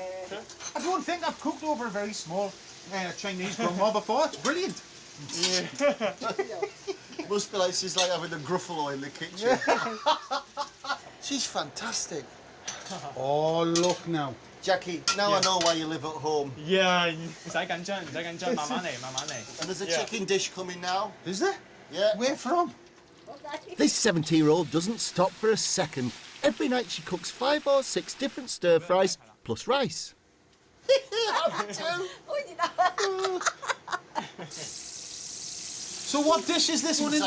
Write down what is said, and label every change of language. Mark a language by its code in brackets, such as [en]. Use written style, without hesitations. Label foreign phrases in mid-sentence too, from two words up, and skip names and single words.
[en] I don't think I've cooked over a very small Chinese grandma before. It's brilliant. Must be like she's like having a gruffalo in the kitchen. She's fantastic. Oh, look now. Jackie, now I know why you live at home. Yeah, [yue] 唔使緊張，唔使緊張，慢慢嚟，慢慢嚟。 [en] And there's a chicken dish coming now. Is there? Yeah. Where from? This 70-year-old doesn't stop for a second. Every night she cooks 5 or 6 different stir-fries plus rice. So what dish is this one in?